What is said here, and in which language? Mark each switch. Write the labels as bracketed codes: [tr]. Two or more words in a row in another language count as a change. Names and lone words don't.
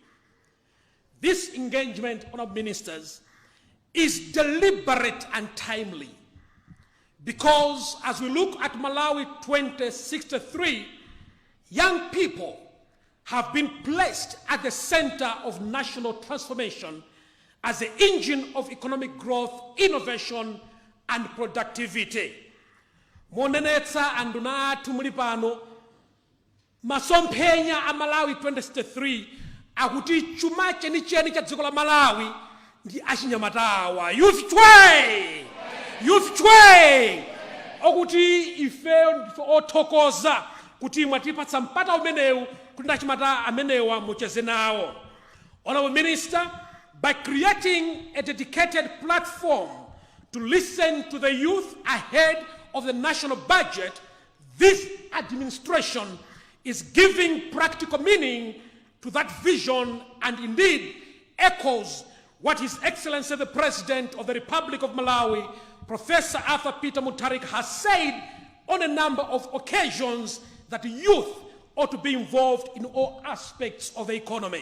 [en] This engagement, honorable ministers, is deliberate and timely, because as we look at Malawi 2063, young people have been placed at the center of national transformation as the engine of economic growth, innovation, and productivity. [ny] Monenetsa anduna tumulipano masomphenya a Malawi 2063 akuti chuma chenicheni cha dziko la Malawi ndi achinyamatawa. Youth Chwe! Youth Chwe! Okuti ife othokoza kuti mwatipatsa mpata umenewu kuti achimata amenewa mucheze nawo. [en] Honorable Minister, by creating a dedicated platform to listen to the youth ahead of the national budget, this administration is giving practical meaning to that vision and indeed echoes what His Excellency the President of the Republic of Malawi, Professor Arthur Peter Mutharika, has said on a number of occasions that youth ought to be involved in all aspects of the economy.